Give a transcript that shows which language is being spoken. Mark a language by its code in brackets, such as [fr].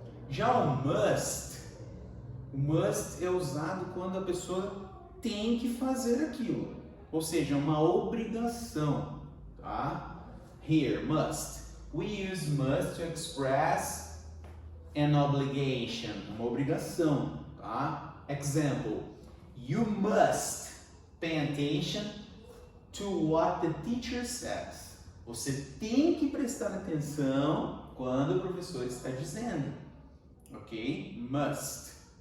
[pt] Já o must é usado quando a pessoa tem que fazer aquilo, ou seja, uma obrigação, tá? [en] Here, must. We use must to express an obligation, [pt] uma obrigação, tá? [en] Example, you must pay attention to what the teacher says. [pt] Você tem que prestar atenção quando o professor está dizendo, ok? Must.